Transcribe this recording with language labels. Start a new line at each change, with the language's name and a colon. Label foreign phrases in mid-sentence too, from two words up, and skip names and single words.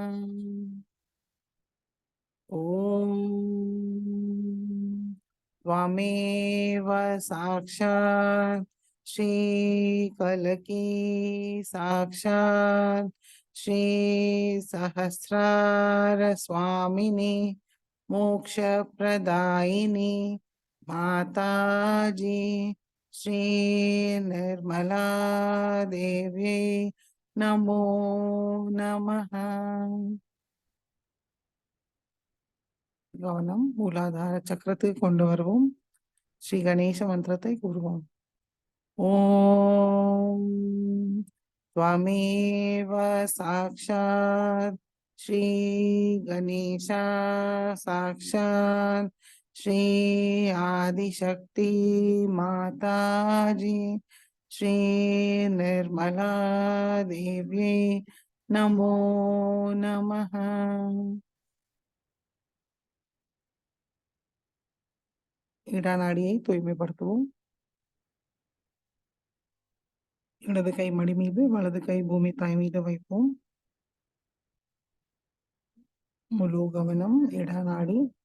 Sanskrit: ॐ त्वमेव साक्षात् श्री कल्की साक्षात् श्री सहस्रार स्वामिनी मोक्षप्रदायिनी माता जी श्री निर्मला देव्यै नमो नमः।
Tamil: கவனம் மூலாதார சக்கரத்துக்கு கொண்டு வருவோம். ஸ்ரீ கணேச மந்திரத்தை கூறுவோம்.
Sanskrit: ஓம் त्वमेव साक्षात् श्री गणेशा साक्षात् श्री आदिशक्ति माता जी श्री निर्मला देव्यै नमो नमः।
Tamil: இடநாடியை தூய்மைப்படுத்துவோம். இடது கை மடி மீது வலது கை பூமி தாய் மீது வைப்போம். முழு கவனம் இடநாடி.